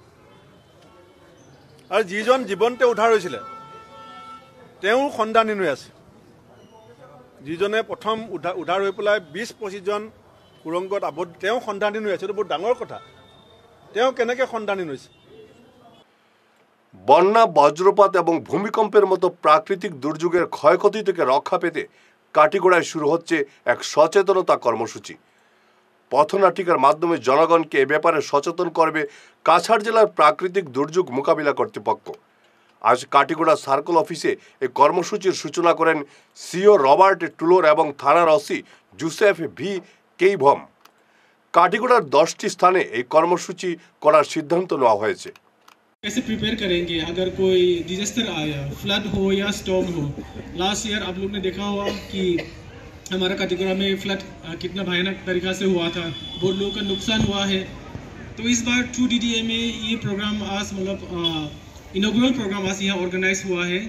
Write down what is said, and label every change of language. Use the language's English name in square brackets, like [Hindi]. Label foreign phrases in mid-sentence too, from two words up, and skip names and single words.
[Assamese] আৰু যিজন জীৱনতে উদ্ধাৰ হৈছিলে তেওঁ সন্ধানহীন হৈ আছে। যিজনে প্ৰথম উদ্ধাৰ হৈ পেলাই 20-25জন সুৰংগত আবদ্ধ, তেওঁ সন্ধানহীন হৈ আছে। এইটো বহুত ডাঙৰ কথা। তেওঁ কেনেকৈ সন্ধানহীন হৈছে? [Bangla] বন্যা, বজ্রপাত এবং ভূমিকম্পের মতো প্রাকৃতিক দুর্যোগের ক্ষয়ক্ষতি থেকে রক্ষা পেতে কাটিগড়ায় শুরু হচ্ছে এক সচেতনতা কর্মসূচি। পথনাটিকার মাধ্যমে জনগণকে এ ব্যাপারে সচেতন করবে কাছাড় জেলার প্রাকৃতিক দুর্যোগ মোকাবিলা কর্তৃপক্ষ। আজ কাটিগড়া সার্কেল অফিসে এই কর্মসূচির সূচনা করেন সিও রবার্ট টুলোর এবং থানার ওসি জোসেফ ভি কেইভম। কাটিগড়ার 10টি স্থানে এই কর্মসূচি করার সিদ্ধান্ত নেওয়া হয়েছে। [Hindi] कैसे प्रिपेयर करेंगे अगर कोई [English] disaster aaya, [Hindi] फ्लड हो या स्टॉर्म हो। [English] last year [Hindi] आप लोग ने देखा होगा कि हमारा काटीगोड़ा में फ्लड कितना भयानक तरीका से हुआ था, बहुत लोगों का नुकसान हुआ है। तो इस बार 2DDA में ये प्रोग्राम आज मतलब [English] inauguration program [Hindi] आज यहाँ ऑर्गेनाइज हुआ है।